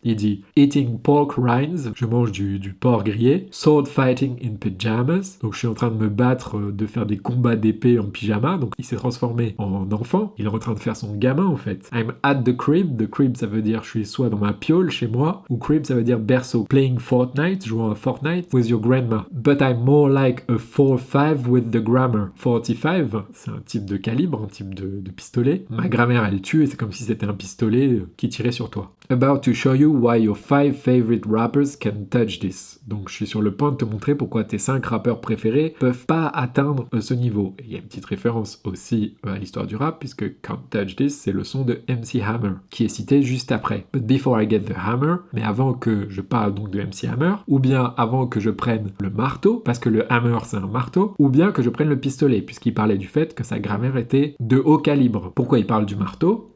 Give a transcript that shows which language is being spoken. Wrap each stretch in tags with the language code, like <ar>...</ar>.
<fr>Il dit</fr> <en>eating pork rinds,</en> <fr>je mange du porc grillé.</fr> <en>Sword fighting in pajamas,</en> <fr>donc je suis en train de me battre, de faire des combats d'épée en pyjama. Donc il s'est transformé en enfant. Il est en train de faire son gamin en fait.</fr> <en>I'm at the crib.</en> <fr>The crib ça veut dire je suis soit dans ma piole chez moi, ou crib ça veut dire berceau.</fr> <en>Playing Fortnite,</en> <fr>jouant à Fortnite</fr> <en>with your grandma. But I'm more like a 45 with the grammar.</en> <fr>45, c'est un type de calibre, un type de pistolet. Ma grand-mère elle tue et c'est comme si c'était un pistolet qui tirait sur toi.</fr> <en>About to show you why your 5 favorite rappers can touch this.</en> <fr>Donc je suis sur le point de te montrer pourquoi tes 5 rappeurs préférés peuvent pas atteindre ce niveau. Et il y a une petite référence aussi à l'histoire du rap puisque Can't Touch This, c'est le son de MC Hammer, qui est cité juste après.</fr> <en>But before I get the hammer,</en> <fr>mais avant que je parle donc de MC Hammer, ou bien avant que je prenne le marteau, parce que le hammer c'est un marteau, ou bien que je prenne le pistolet, puisqu'il parlait du fait que sa grammaire était de haut calibre. Pourquoi il parle du marteau?</fr>